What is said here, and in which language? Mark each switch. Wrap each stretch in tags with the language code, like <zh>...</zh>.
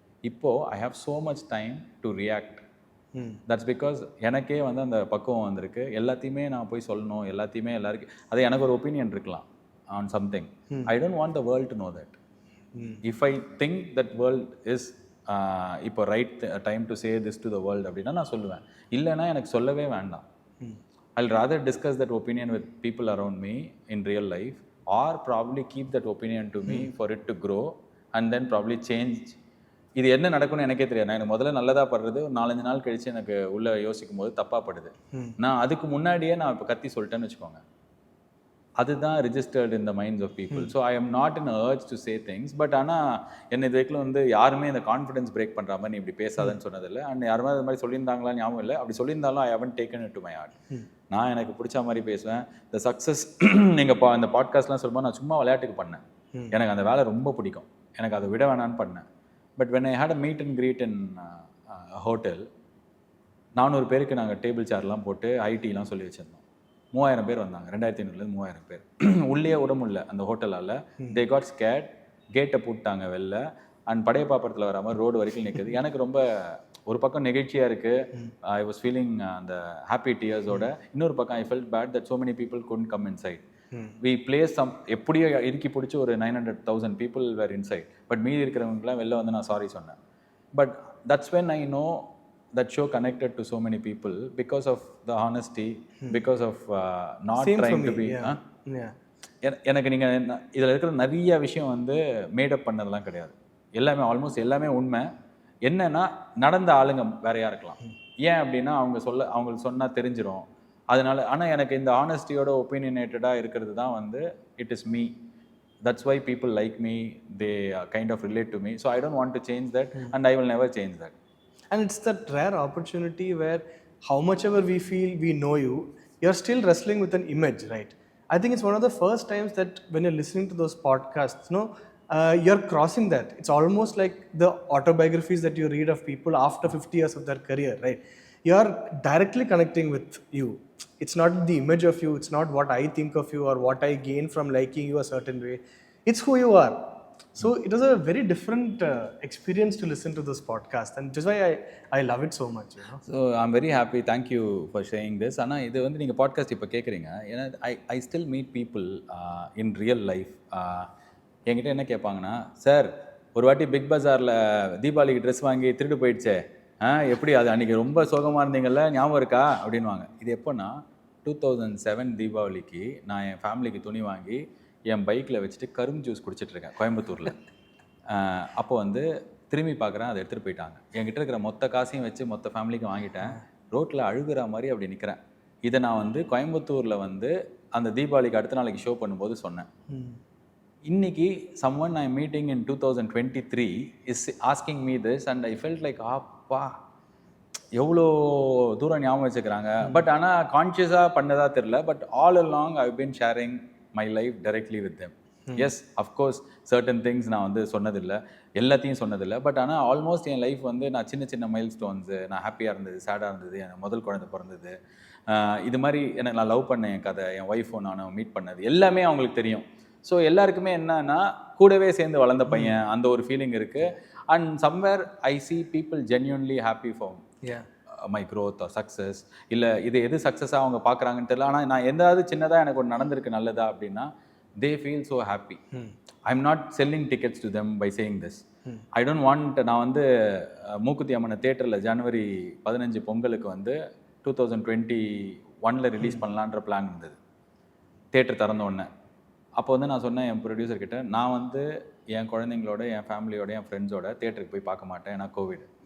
<en>இப்போது I have so much time to react. That's because</en> <ta>எனக்கே வந்து அந்த பக்குவம் வந்திருக்கு. எல்லாத்தையுமே நான் போய் சொல்லணும், எல்லாத்தையுமே எல்லாருக்கும் அது எனக்கு ஒரு ஒப்பீனியன் இருக்கலாம்</ta> <en>On something. I don't want the world to know that. If I think that world is இப்போ right time to say this to the world</en> <ta>அப்படின்னா நான் சொல்லுவேன். இல்லைன்னா எனக்கு சொல்லவே வேண்டாம்.</ta> <en>I'll rather discuss that opinion with people around me in real life, or probably keep that opinion to me for it to grow and then probably change.</en> <ta>இது என்ன நடக்கும்னு எனக்கே தெரியாது. நான் எனக்கு முதல்ல நல்லதாக படுறது, ஒரு 4-5 நாள் கழிச்சு எனக்கு உள்ளே யோசிக்கும் போது தப்பாக படுது. நான் அதுக்கு முன்னாடியே நான் இப்போ கத்தி சொல்லிட்டேன்னு வச்சுக்கோங்க, அதுதான்</ta> <en>Registered in the minds of people. So I am not in urge to say things.</en> <ta>But ஆனால் என்னை இது வரைக்கும் வந்து யாருமே இந்த கான்ஃபிடன்ஸ் பிரேக் பண்ணுற மாதிரி நீ இப்படி பேசாதன்னு சொன்னதில்லை. அண்ட் யாருமே அது மாதிரி சொல்லியிருந்தாங்களா ஞாபகம் இல்லை. அப்படி சொல்லியிருந்தாலும்</ta> <en>I haven't taken it to my heart.</en> <ta>நான் எனக்கு பிடிச்ச மாதிரி பேசுவேன். இந்த சக்ஸஸ் நீங்கள் இந்த பாட்காஸ்ட்லாம் சொல்லும்போது நான் சும்மா விளையாட்டுக்கு பண்ணேன். எனக்கு அந்த வேலை ரொம்ப பிடிக்கும், எனக்கு அதை விட வேணான்னு பண்ணேன்.</ta> <en>but when I had a meet and greet in hotel,</en> <ta>400 பேருக்கு நாங்கள் டேபிள் சேர்லாம் போட்டு ஐடிலாம் சொல்லி வச்சுருந்தோம். 3000 பேர் வந்தாங்க, 2500 3000 பேர். உள்ளே விட முடியல அந்த ஹோட்டலால்.</ta> <en>they got scared,</en> <ta>கேட்டை போட்டாங்க வெளில. அண்ட் படையப்பா படத்தில் வர மாதிரி ரோடு வரைக்கும் நிற்குது. எனக்கு ரொம்ப ஒரு பக்கம் நெகிழ்ச்சியாக இருக்குது,</ta> <en>I was feeling</en> <ta>அந்த ஹாப்பி டியர்ஸோட. இன்னொரு பக்கம்</ta> <en>I felt bad that so many people couldn't come inside. We placed</en> <ta>எப்படியோ இறுக்கி பிடிச்சி ஒரு</ta> <en>900,000 people were inside.</en> <ta>பட் மீதி இருக்கிறவங்களாம் வெளில வந்து நான் சாரி சொன்னேன்.</ta> <en>But that's when I know that show connected to so many people because of the honesty, because of not Same trying to me, be yeah.</en> <ta>எனக்கு நீங்கள் இதில் இருக்கிற நிறைய விஷயம் வந்து மேடப் பண்ணதெல்லாம் கிடையாது. எல்லாமே ஆல்மோஸ்ட் எல்லாமே உண்மை. என்னன்னா நடந்த ஆளுங்க வேறையாக இருக்கலாம். ஏன் அப்படின்னா அவங்களுக்கு சொன்னால் தெரிஞ்சிடும் அதனால. ஆனால் எனக்கு இந்த ஆனஸ்டியோட ஒப்பீனியனேட்டடாக இருக்கிறது தான் வந்து</ta> <en>It is me. That's why people like me, they kind of relate to me. So I don't want to change that and I will never change that. And it's that rare opportunity where how much ever we feel we know you, you're still wrestling with an image, right? I think it's one of the first times that when you're listening to those podcasts, you're crossing that. It's almost like the autobiographies that you read of people after 50 years of their career, right? You're directly connecting with you. It's not the image of you, it's not what I think of you or what I gain from liking you a certain way. It's who you are. So it was a very different experience to listen to this podcast, and just why I love it so much. So I'm very happy. Thank you for sharing this.</en> <ta>ஆனால் இது வந்து நீங்கள் podcast இப்போ கேட்குறீங்க. ஏன்னா</ta> <en>I still meet people in real life.</en> <ta>என்கிட்ட என்ன கேட்பாங்கன்னா, sir ஒரு வாட்டி பிக் பஜாரில் தீபாவளிக்கு ட்ரெஸ் வாங்கி திருட்டு போயிடுச்சே, எப்படி அது அன்றைக்கி ரொம்ப சோகமாக இருந்தீங்கல்ல, ஞாபகம் இருக்கா அப்படின்வாங்க. இது எப்போன்னா 2007 தீபாவளிக்கு நான் என் ஃபேமிலிக்கு துணி வாங்கி என் பைக்கில் வச்சுட்டு கரும்பு ஜூஸ் குடிச்சிட்ருக்கேன் கோயம்புத்தூரில். அப்போ வந்து திரும்பி பார்க்குறேன், அதை எடுத்துகிட்டு போயிட்டாங்க. என்கிட்ட இருக்கிற மொத்த காசையும் வச்சு மொத்த ஃபேமிலிக்கும் வாங்கிட்டேன். ரோட்டில் அழுகிற மாதிரி அப்படி நிற்கிறேன். இதை நான் வந்து கோயம்புத்தூரில் வந்து அந்த தீபாவளிக்கு அடுத்த நாளைக்கு ஷோ பண்ணும்போது சொன்னேன்.</ta> <en>இன்னைக்கு someone I'm meeting in 2023 is asking me this and I felt like</en> <ta>அப்பா எவ்வளோ தூரம் ஞாபகம் வச்சுக்கிறாங்க. பட் ஆனால் கான்ஷியஸாக பண்ணதா தெரியல.</ta> <en>But all along I been sharing my life directly with them. Yes of course certain things</en> <ta>நான் வந்து சொன்னதில்லை, எல்லாத்தையும் சொன்னதில்லை. பட் ஆனால் ஆல்மோஸ்ட் என் லைஃப் வந்து நான் சின்ன சின்ன மைல் ஸ்டோன்ஸு, நான் ஹாப்பியாக இருந்தது, சேடாக இருந்தது, எனக்கு முதல் குழந்தை பிறந்தது, இது மாதிரி எனக்கு நான் லவ் பண்ண என் கதை, என் ஒய்ஃபும் நானும் மீட் பண்ணது எல்லாமே அவங்களுக்கு தெரியும். ஸோ எல்லாருக்குமே என்னன்னா கூடவே சேர்ந்து வளர்ந்த பையன் அந்த ஒரு ஃபீலிங் இருக்குது.</ta> <en>And somewhere I see people genuinely happy for my growth or success.</en> <ta>இல்லை இது எது சக்ஸஸாக அவங்க பார்க்குறாங்கன்னு தெரியல. ஆனால் நான் எந்தாவது சின்னதாக எனக்கு ஒன்று நடந்திருக்கு நல்லதா அப்படின்னா</ta> <en>they feel so happy. I'm not selling tickets to them by saying this. I don't want,</en> <ta>நான் வந்து மூக்குத்தி அம்மனை தேட்டரில் ஜனவரி 15 பொங்கலுக்கு வந்து 2021 ரிலீஸ் பண்ணலான்ற பிளான் இருந்தது தேட்டர் திறந்த உடனே. அப்போ வந்து நான் சொன்னேன் என் ப்ரொடியூசர்கிட்ட, நான் வந்து என் குழந்தைங்களோட, என் ஃபேமிலியோட, என் ஃப்ரெண்ட்ஸோட தேட்டருக்கு போய் பார்க்க மாட்டேன், ஏன்னா கோவிட்.</ta>